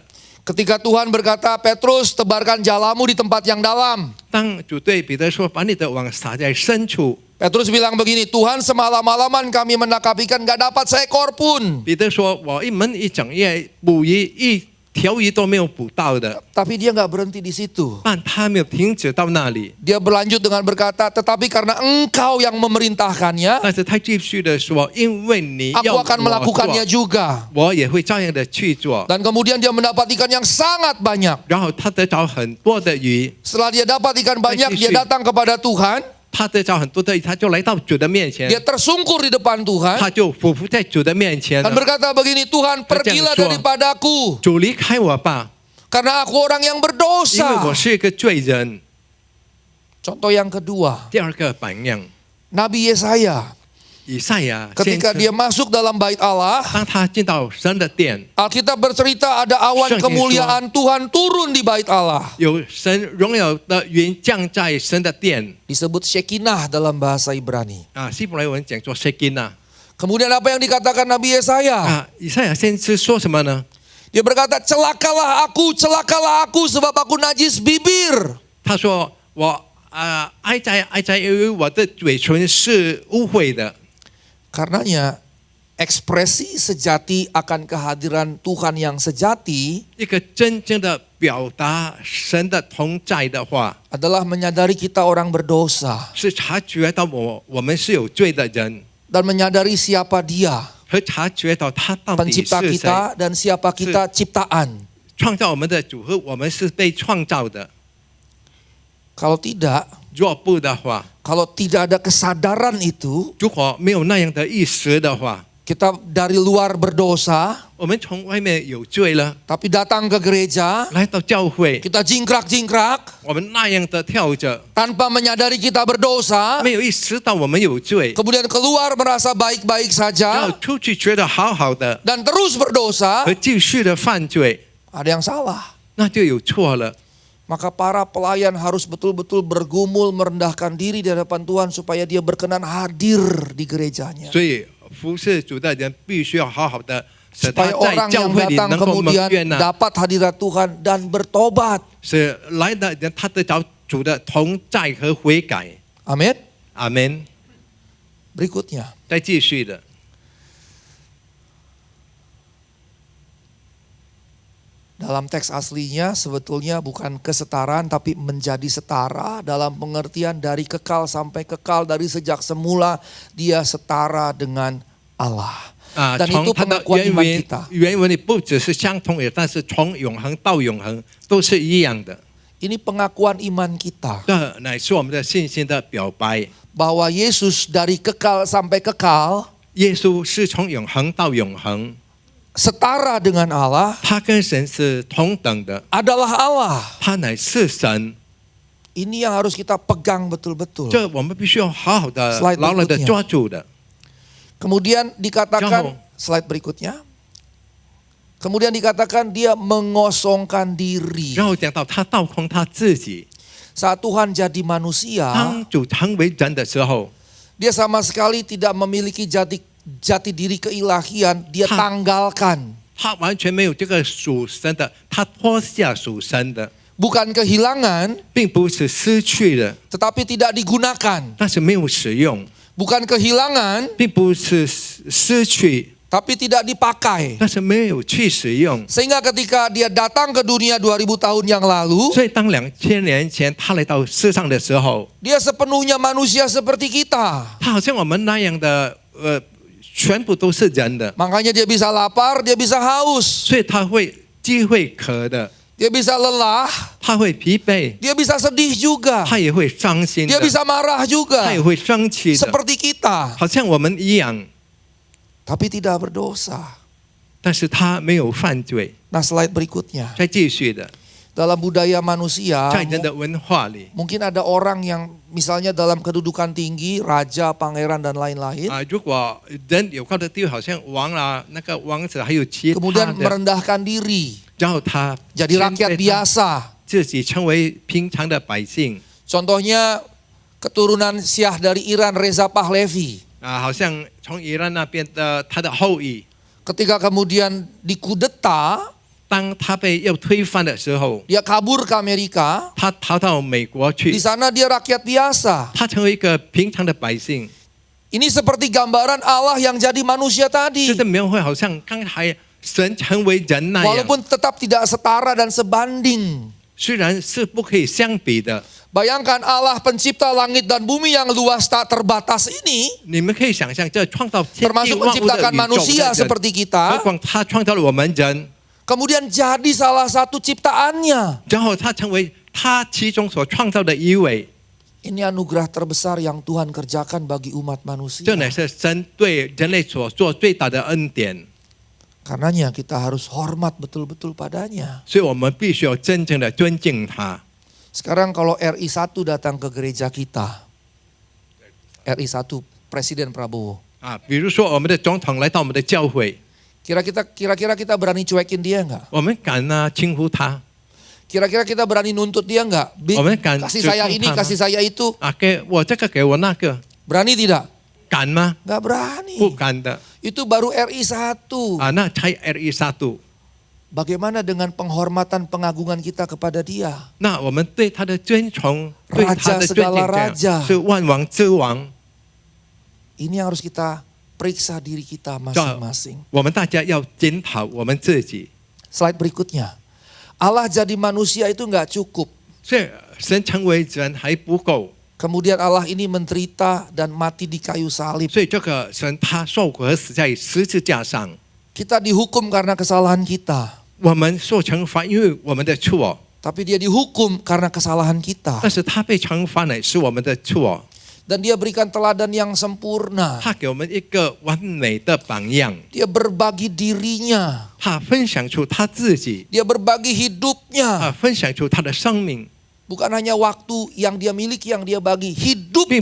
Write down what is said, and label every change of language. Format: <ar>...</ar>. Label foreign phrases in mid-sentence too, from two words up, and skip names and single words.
<id>Ketika Tuhan berkata, Petrus tebarkan jalamu di tempat yang dalam.</id> <zh>当主对彼得说：“把你的网撒在深处。”</zh> <id>Petrus bilang begini, Tuhan semalam-malaman kami menangkap ikan gak dapat seekor pun.</id> <zh>彼得说：“我一整夜捕鱼，一条鱼都没有捕到的。”</zh> <id>Tapi dia gak berhenti di situ.</id> <zh>但他没有停止到那里。</zh> <id>Dia berlanjut dengan berkata, tetapi karena engkau yang memerintahkannya,</id> <zh>但是他继续的说：“因为你要</zh> <id>aku akan</id> <zh>我</zh> <id>melakukannya</id> <zh>做，</zh> <id>juga.</id> <zh>我也会照样的去做。”</zh> <id>Dan kemudian dia mendapat ikan yang sangat banyak.</id> <zh>然后他得着很多的鱼，</zh> <id>Setelah dia dapat ikan banyak, dia</id> <zh>继续。</zh> <id>datang kepada Tuhan.</id> <zh>他得着很多的鱼，他就来到主的面前，</zh> <id>Dia tersungkur di depan Tuhan.</id> <zh>他就俯伏在主的面前</zh> <id>Dan</id> <zh>了。</zh> <id>berkata begini, Tuhan pergilah Dia jangan daripadaku.</id> <zh>主离开我吧，</zh> <id>Karena aku orang yang</id> <zh>因为</zh> <id>berdosa.</id> <zh>我是一个罪人。</zh> <id>Contoh yang kedua,</id> <zh>第二个榜样，</zh> <id>Nabi Yesaya.</id> <zh>以赛亚先</zh> <id>Ketika</id> <zh>知</zh> <id>dia masuk dalam bait Allah,</id> <zh>当他进到神的殿，</zh> <id>Alkitab bercerita ada awan</id> <zh>圣经说。</zh> <id>kemuliaan Tuhan turun di bait Allah.</id> <zh>有神荣耀的云降在神的殿</zh> <id>Disebut Shekinah dalam bahasa Ibrani.</id> <zh>希伯来文讲作 Shekinah。</zh> <id>Kemudian apa yang dikatakan Nabi Yesaya?</id> <zh>以赛亚先知说什么呢？</zh> <id>Dia berkata, celakalah aku sebab aku najis bibir.</id> <zh>他说：“我哀哉，因为我的嘴唇是污秽的。”</zh> <id>Karenanya ekspresi sejati akan kehadiran Tuhan yang sejati</id> <zh>一个真正的表达神的同在的话，</zh> <id>adalah menyadari kita orang berdosa</id> <zh>是察觉到我们是有罪的人，</zh> <id>dan menyadari siapa Dia,</id> <zh>和察觉到他到底</zh> <id>pencipta</id> <zh>是谁，</zh> <id>kita dan siapa kita ciptaan.</id> <zh>创造我们的主和我们是被创造的。</zh> <id>Kalau tidak,</id> <zh>若不的话，</zh> <id>kalau tidak ada kesadaran itu,</id> <zh>如果没有那样的意识的话，</zh> <id>kita dari luar berdosa,</id> <zh>我们从外面有罪了，</zh> <id>tapi datang ke gereja,</id> <zh>来到教会，</zh> <id>kita jingkrak-jingkrak</id> <zh>我们那样的跳着，</zh> <id>tanpa menyadari kita berdosa,</id> <zh>没有意识到我们有罪，</zh> <id>kemudian keluar merasa baik-baik</id> <zh>然后</zh> <id>saja</id> <zh>出去觉得好好的，</zh> <id>dan terus berdosa,</id> <zh>和继续的犯罪，</zh> <id>ada yang salah.</id> <zh>那就有错了。</zh> <id>Maka para pelayan harus betul-betul bergumul merendahkan diri di hadapan Tuhan supaya dia berkenan hadir di gerejanya.</id> <zh>所以服侍主的人必须要好好的，使他</zh> <id>Supaya</id> <zh>在</zh> <id>orang</id> <zh>教</zh> <id>yang</id> <zh>会里</zh> <id>datang</id> <zh>能够蒙</zh> <id>kemudian</id> <zh>冤呐，</zh> <id>dapat hadirat Tuhan dan bertobat.</id> <zh>使来的人他得着主的同在和悔改。</zh> <id>Amin.</id> <zh>Amin。</zh> <id>Berikutnya.</id> <zh>再继续的，</zh> <id>Dalam teks aslinya sebetulnya bukan kesetaraan tapi menjadi setara dalam pengertian dari kekal sampai kekal, dari sejak semula dia setara dengan Allah.</id> <zh>啊，</zh> <id>Dan</id> <zh>从</zh> <id>itu</id> <zh>它的</zh> <id>pengakuan</id> <zh>原</zh> <id>iman</id> <zh>文</zh> <id>kita.</id> <zh>原文里不只是相同，也但是从永恒到永恒都是一样的。</zh> <id>Ini pengakuan iman kita</id> <zh>这乃是我们的信心的表白。</zh> <id>bahwa Yesus dari kekal sampai kekal</id> <zh>耶稣是从永恒到永恒，</zh> <id>setara dengan Allah,</id> <zh>他跟神是同等的，</zh> <id>adalah Allah.</id> <zh>他乃是神。</zh> <id>Ini yang harus kita pegang betul-betul.</id> <zh>这我们必须要好好的、</zh> <id>Slide</id> <zh>牢牢的</zh> <id>berikutnya.</id> <zh>抓住的。</zh> <id>Kemudian dikatakan, slide berikutnya. Kemudian dikatakan dia mengosongkan diri.</id> <zh>然后讲到他倒空他自己，</zh> <id>Saat Tuhan jadi manusia,</id> <zh>当主成为人的时候，</zh> <id>dia sama sekali tidak memiliki jati diri keilahian, dia tanggalkan.</id> <zh>他完全没有这个属神的，他脱下属神的，</zh> <id>Bukan kehilangan,</id> <zh>并不是失去的，</zh> <id>tetapi tidak digunakan.</id> <zh>但是没有使用，</zh> <id>Bukan kehilangan,</id> <zh>并不是失去，</zh> <id>tapi tidak dipakai.</id> <zh>但是没有去使用。</zh> <id>Sehingga ketika dia datang ke dunia 2000 tahun yang lalu,</id> <zh>所以当2000年前他来到世上的时候，</zh> <id>dia sepenuhnya manusia seperti kita.</id> <zh>他好像我们那样的，全部都是人的，</zh> <id>Makanya dia bisa lapar, dia bisa haus,</id> <zh>所以他会饥会渴的，</zh> <id>dia bisa lelah,</id> <zh>他会疲惫，</zh> <id>dia bisa sedih juga,</id> <zh>他也会伤心</zh> <id>dia</id> <zh>的，</zh> <id>bisa marah</id> <zh>他</zh> <id>juga,</id> <zh>也会生气的，</zh> <id>seperti kita,</id> <zh>好像我们一样，</zh> <id>tapi tidak berdosa.</id> <zh>但是他没有犯罪。</zh> <id>Nah, slide berikutnya.</id> <zh>再继续的，</zh> <id>Dalam budaya manusia,</id> <zh>在人的文化里</zh> <id>mungkin ada orang yang misalnya dalam kedudukan tinggi, raja, pangeran dan lain-lain,</id> <zh>啊，如果人有高的地位，好像王啊，那个王子还有其他</zh> <id>kemudian</id> <zh>的，</zh> <id>merendahkan diri,</id> <zh>然后他</zh> <id>jadi rakyat</id> <zh>谦卑他</zh> <id>biasa.</id> <zh>自己成为平常的百姓</zh> <id>Contohnya keturunan Syiah dari Iran, Reza Pahlavi.</id> <zh>啊，好像从伊朗那边的他的后裔，</zh> <id>Ketika kemudian dikudeta,</id> <zh>当他被要推翻的时候，</zh> <id>dia kabur ke Amerika.</id> <zh>他逃到美国去</zh> <id>Di，sana dia rakyat biasa.</id> <zh>他成为一个平常的百姓，</zh> <id>Ini seperti gambaran Allah yang jadi manusia</id> <zh>这</zh> <id>tadi.</id> <zh>个描绘好像刚才神成为人那样，</zh> <id>Walaupun tetap tidak setara dan sebanding.</id> <zh>虽然是不可以相比的。</zh> <id>Bayangkan Allah pencipta langit dan bumi yang luas tak terbatas ini,</id> <zh>你们可以想象，这创造天地</zh> <id>termasuk</id> <zh>万物的</zh> <id>menciptakan</id> <zh>宇宙</zh> <id>manusia</id> <zh>的人，</zh> <id>seperti</id> <zh>何</zh> <id>kita,</id> <zh>况他创造了我们人，</zh> <id>kemudian jadi salah satu ciptaannya.</id> <zh>然后他成为他其中所创造的一位，</zh> <id>Ini anugerah terbesar yang Tuhan kerjakan bagi umat manusia.</id> <zh>这乃是神对人类所做最大的恩典。</zh> <id>Karenanya kita harus hormat betul-betul padanya.</id> <zh>所以我们必须要真正的尊敬他。</zh> <id>Sekarang kalau RI1 datang ke gereja kita, RI1 Presiden Prabowo,</id> <zh>啊，比如说我们的总统来到我们的教会，</zh> <id>kira-kira kita berani cuekin dia nggak?</id> <zh>我们敢呢轻呼他，</zh> <id>Kira-kira kita berani nuntut dia nggak? Oh, kan, Kasih saya ini, cukup, kasih saya itu.</id> <zh>啊，给我这个给我那个，</zh> <id>Berani tidak?</id> <zh>敢吗？</zh> <id>Nggak berani.</id> <zh>不敢的</zh> <id>Itu baru RI1.</id> <zh>啊，那才 RI1。</zh> <id>Bagaimana dengan penghormatan pengagungan kita kepada dia?</id> <zh>那我们对他的尊崇，对他的尊</zh> <id>segala</id> <zh>敬</zh> <id>raja</id> <zh>是万王之王。</zh> <id>Ini yang harus kita periksa diri kita masing-masing.</id> <zh>我们大家要检讨我们自己。</zh> <id>Slide berikutnya. Allah jadi manusia itu nggak cukup.</id> <zh>所以神成为人还不够，</zh> <id>Kemudian Allah ini menderita dan mati di kayu salib.</id> <zh>所以这个神他受苦而死在十字架上，</zh> <id>Kita dihukum karena kesalahan kita.</id> <zh>我们受惩罚，因为我们的错，</zh> <id>Tapi dia dihukum karena kesalahan kita.</id> <zh>但是他被惩罚乃是我们的错，</zh> <id>Dan dia berikan teladan yang sempurna.</id> <zh>他给我们一个完美的榜样，</zh> <id>Dia berbagi dirinya.</id> <zh>他分享出他自己，</zh> <id>Dia berbagi hidupnya.</id> <zh>分享出他的生命，</zh> <id>Bukan hanya waktu yang dia miliki yang dia bagi.</id> <zh>并不</zh>